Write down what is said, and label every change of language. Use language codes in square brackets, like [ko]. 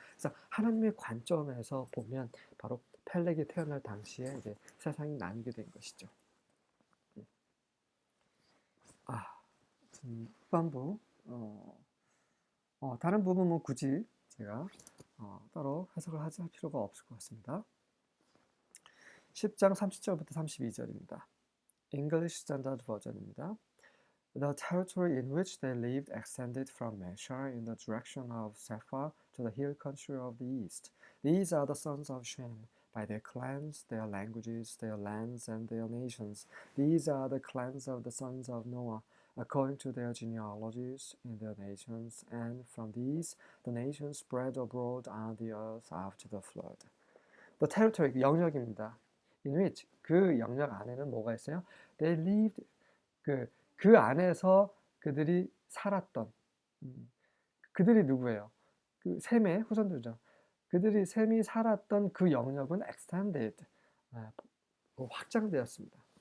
[ko] 그래서 하나님의 관점에서 보면 바로 펠렉이 태어날 당시에 이제 세상이 나뉘게 된 것이죠. 후반부 다른 부분은 굳이 제가 따로 해석을 할 필요가 없을 것 같습니다. 10장 30절부터 32절입니다. [en] English Standard Version입니다. The territory in which they lived extended from Mesha in the direction of Sephar to the hill country of the east. These are the sons of Shem, by their clans, their languages, their lands, and their nations. These are the clans of the sons of Noah, according to their genealogies in their nations, and from these the nations spread abroad on the earth after the flood. The territory, [ko] 영역입니다. [en] In which, [ko] 그 영역 안에는 뭐가 있어요? [en] They lived, [ko] 그 안에서 그들이 살았던, 그들이 누구예요? 그 셈의 후손들이죠. 셈이 살았던 그 영역은 extended, 확장되었습니다.